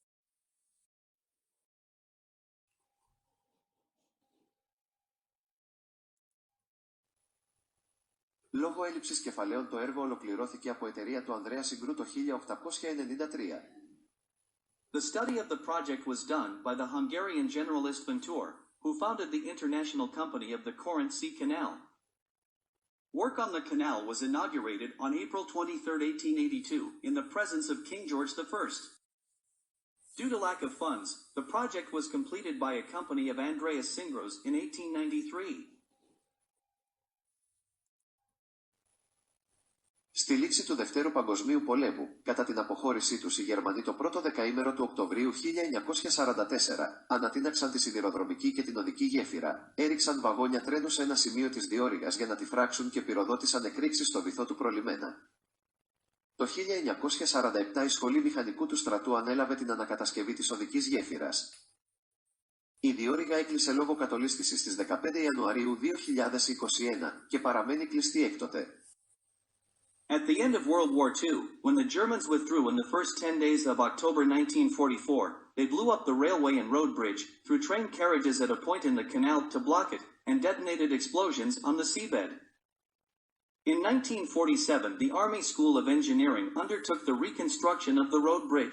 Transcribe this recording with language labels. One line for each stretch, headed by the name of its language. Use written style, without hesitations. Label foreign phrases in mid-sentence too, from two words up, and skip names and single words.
Greek: Λόγω έλλειψης κεφαλαίων το έργο ολοκληρώθηκε από εταιρεία του Ανδρέα Συγκρού το 1893.
English: The study of the project was done by the Hungarian generalist Ventur, who founded the international company of the Corinth Sea Canal. Work on the canal was inaugurated on April 23, 1882, in the presence of King George I. Due to lack of funds, the project was completed by a company of Andreas Singros in 1893.
Greek: Στη λήξη του Δευτέρου Παγκοσμίου Πολέμου, κατά την αποχώρησή τους οι Γερμανοί το πρώτο δεκαήμερο του Οκτωβρίου 1944, ανατείναξαν τη σιδηροδρομική και την οδική γέφυρα, έριξαν βαγόνια τρένου σε ένα σημείο της Διώρυγας για να τη φράξουν και πυροδότησαν εκρήξεις στο βυθό του προλιμένα. Το 1947 η Σχολή Μηχανικού του Στρατού ανέλαβε την ανακατασκευή της οδικής γέφυρας. Η Διώρυγα έκλεισε λόγω κατολίσθησης στις 15 Ιανουαρίου 2021 και παραμένει κλειστή έκτοτε.
English: At the end of World War II, when the Germans withdrew in the first 10 days of October 1944, they blew up the railway and road bridge, threw train carriages at a point in the canal to block it, and detonated explosions on the seabed. In 1947, the Army School of Engineering undertook the reconstruction of the road bridge.